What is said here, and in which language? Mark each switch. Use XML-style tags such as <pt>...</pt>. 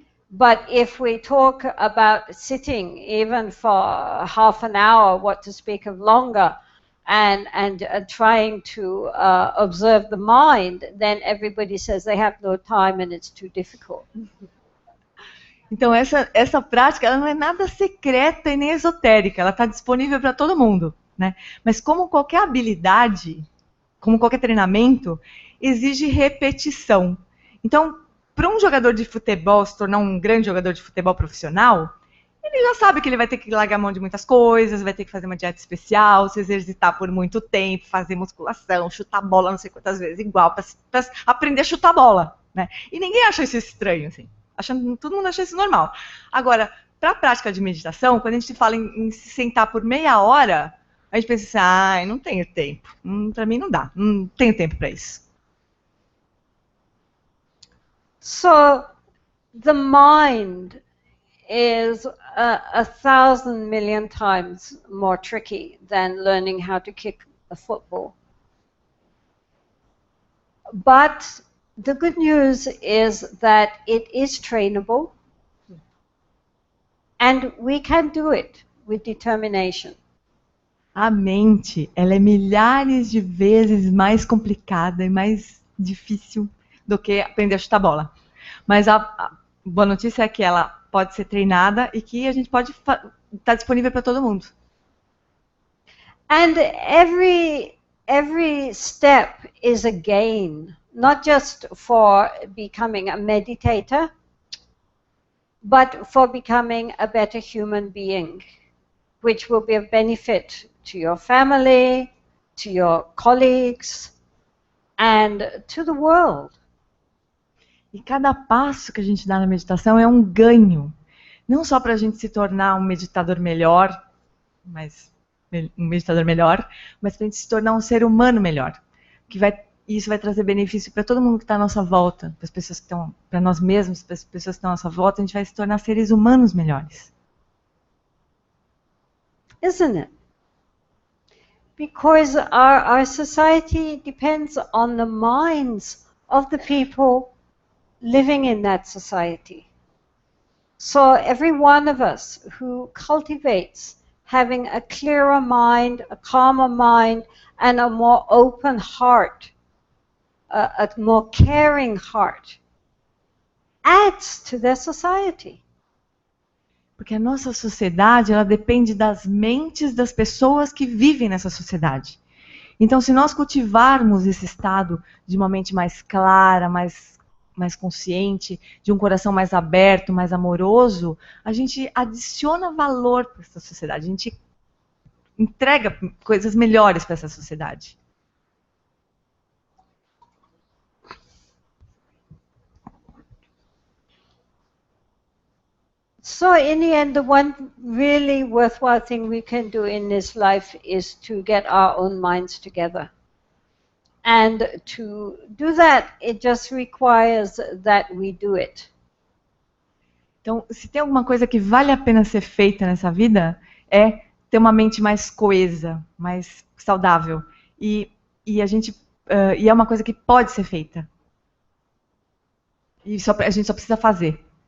<en>But if we talk about sitting even for half an hour, what to speak of longer, and trying to observe the mind, then everybody says they have no time and it's too difficult.</en> <pt>Então essa prática ela não é nada secreta e nem esotérica, ela está disponível para todo mundo, né? Mas como qualquer habilidade, como qualquer treinamento, exige repetição. Então, para um jogador de futebol se tornar um grande jogador de futebol profissional, ele já sabe que ele vai ter que largar a mão de muitas coisas, vai ter que fazer uma dieta especial, se exercitar por muito tempo, fazer musculação, chutar bola não sei quantas vezes igual, para aprender a chutar bola, né? E ninguém acha isso estranho, assim. Todo mundo acha isso normal. Agora, para a prática de meditação, quando a gente fala em se sentar por meia hora, a gente pensa assim, não tenho tempo. Para mim não dá, não tenho tempo para isso.</pt> <en>So, the mind is 1,000 million times more tricky than learning how to kick a football. But the good news is that it is trainable and we can do it with determination.</en> <pt>A mente, ela é milhares de vezes mais complicada e mais difícil do que aprender a chutar bola. Mas a boa notícia é que ela pode ser treinada e que a gente pode estar disponível para todo mundo.</pt> <en>And every step is a gain, not just for becoming a meditator, but for becoming a better human being, which will be of benefit to your family, to your colleagues, and to the world.</en> <pt>E cada passo que a gente dá na meditação é um ganho. Não só para a gente se tornar um meditador melhor, mas para a gente se tornar um ser humano melhor. Isso vai trazer benefício para todo mundo que está à nossa volta, para as pessoas que estão, para nós mesmos, para as pessoas que estão à nossa volta, a gente vai se tornar seres humanos melhores.</pt> <en>Isn't it? Because our society depends on the minds of the people living in that society. So every one of us who cultivates having a clearer mind, a calmer mind, and a more open heart, a more caring heart, adds to their society.</en> <pt>Porque a nossa sociedade, ela depende das mentes das pessoas que vivem nessa sociedade. Então, se nós cultivarmos esse estado de uma mente mais clara, mais consciente, de um coração mais aberto, mais amoroso, a gente adiciona valor para essa sociedade, a gente entrega coisas melhores para essa sociedade.</pt> <en>So in the end, the one really worthwhile thing we can do in this life is to get our own minds together. And to do that, it just requires that we do it.</en> <pt>Então, se tem alguma coisa que vale a pena ser feita nessa vida, é ter uma mente mais coesa, mais saudável. E é uma coisa que pode ser feita. E a gente só precisa fazer.</pt>